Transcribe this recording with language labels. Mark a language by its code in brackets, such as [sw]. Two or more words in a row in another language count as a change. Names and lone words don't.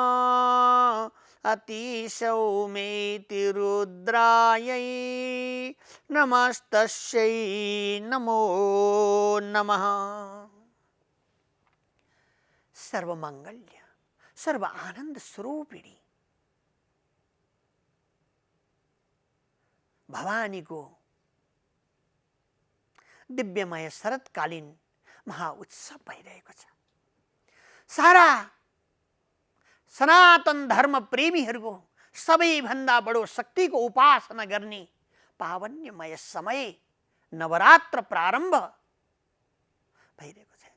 [sa] अतिसौमेति रुद्रायै नमस्तस्यै नमो नमः। [ne] सर्वमंगल्य सर्व आनंद स्वरूपिणी भवानी को दिव्यमय शरतकालीन महाउत्सव भइरहेको छ। सारा सनातन धर्म प्रेमीहरूको सबैभन्दा बडो शक्तिको उपासना गर्ने पावन्यमय समय नवरात्र प्रारम्भ भइरहेको छ।